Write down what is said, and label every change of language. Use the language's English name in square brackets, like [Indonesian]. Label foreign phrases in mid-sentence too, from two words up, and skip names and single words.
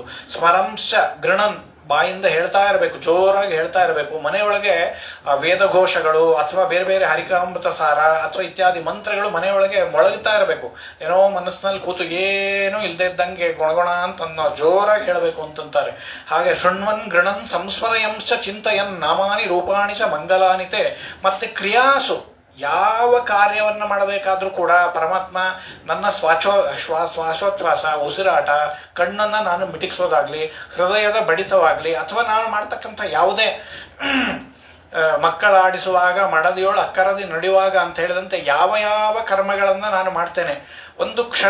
[Sanskrit] ಸ್ಮರಂಶ ಗೃಣನ್, [Kannada] ಬಾಯಿಂದ ಹೇಳ್ತಾ ಇರಬೇಕು, ಜೋರಾಗಿ ಹೇಳ್ತಾ ಇರಬೇಕು. ಮನೆಯೊಳಗೆ ಆ ವೇದಘೋಷಗಳು ಅಥವಾ ಬೇರೆ ಬೇರೆ ಹರಿಕಾಮೃತ ಸಾರ ಅಥವಾ ಇತ್ಯಾದಿ ಮಂತ್ರಗಳು ಮನೆಯೊಳಗೆ ಮೊಳಗುತ್ತಾ ಇರಬೇಕು. ಏನೋ ಮನಸ್ಸಿನಲ್ಲಿ ಕೂತು ಏನೂ ಇಲ್ಲದೆ ಇದ್ದಂಗೆ ಗುಣಗುಣ ಅಂತ ಜೋರಾಗಿ ಹೇಳಬೇಕು ಅಂತಂತಾರೆ. [Sanskrit] ಹಾಗೆ ಶೃಣ್ವನ್ ಗೃಣನ್ ಸಂಸ್ಮರಯಂಶ ಚಿಂತಯನ್ ನಾಮಾನಿ ರೂಪಾಣಿ ಚ ಮಂಗಲಾನಿತೆ. [Kannada] ಮತ್ತೆ ಕ್ರಿಯಾಸು, ಯಾವ ಕಾರ್ಯವನ್ನ ಮಾಡಬೇಕಾದ್ರೂ ಕೂಡ ಪರಮಾತ್ಮ ನನ್ನ ಶ್ವಾಸೋಚ್ಛ್ವಾಸ, ಉಸಿರಾಟ, ಕಣ್ಣನ್ನ ನಾನು ಮಿಟಿಕ್ಸೋದಾಗ್ಲಿ, ಹೃದಯದ ಬಡಿತವಾಗ್ಲಿ, ಅಥವಾ ನಾನು ಮಾಡ್ತಕ್ಕಂಥ ಯಾವುದೇ ಮಕ್ಕಳಾಡಿಸುವಾಗ ಮಡದಿಯೋಳು ಅಕ್ಕರದಿ ನಡೆಯುವಾಗ ಅಂತ ಹೇಳಿದಂತೆ ಯಾವ ಯಾವ ಕರ್ಮಗಳನ್ನ ನಾನು ಮಾಡ್ತೇನೆ, ಒಂದು ಕ್ಷಣ